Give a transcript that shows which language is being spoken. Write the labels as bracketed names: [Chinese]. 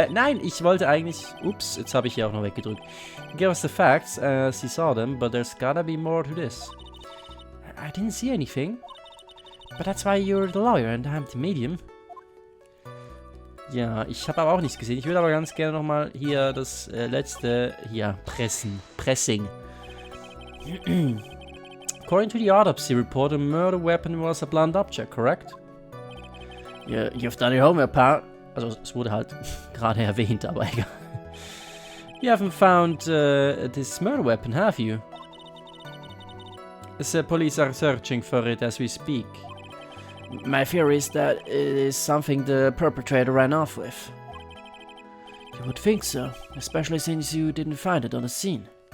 [German] Nein, ich wollte eigentlich... Ups, jetzt habe ich hier auch noch weggedrückt. [English] Give us the facts. She saw them, but there's gotta be more to this. I didn't see anything. But that's why you're the lawyer and I'm the medium. [German] Ja, ich habe aber auch nichts gesehen. Ich würde aber ganz gerne nochmal hier das letzte... Hier, Pressing. [English] According to the autopsy report, the murder weapon was a blunt object, correct? Yeah, you've done your homework, pal. [German] Also, es wurde halt gerade erwähnt, aber egal. [English] You haven't found this murder weapon, have you? The police are searching for it as we speak. My theory is that it is something the perpetrator ran off with. You would think so, especially since you didn't find it on the scene.